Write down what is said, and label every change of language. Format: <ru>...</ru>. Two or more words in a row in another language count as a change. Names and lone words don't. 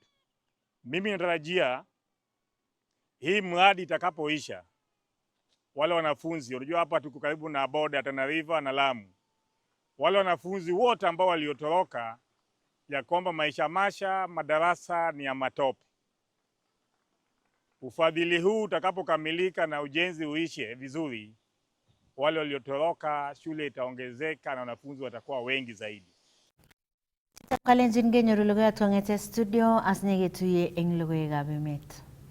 <sw>Mimi natarajia hii mradi itakapoisha, wale wanafunzi, unajua hapa tuko karibu na boda Tana River na Lamu, wale wanafunzi wote ambao waliotoroka ya kwamba maisha madarasa ni ya matope, ufadhili huu utakapokamilika na ujenzi uishe vizuri, wale waliotoroka shule itaongezeka na wanafunzi watakuwa wengi zaidi.</sw> <kln>Kalenjin genyoru logoiwek kong'ete studio as nyeketuye eng logoiwekab emet.</kln>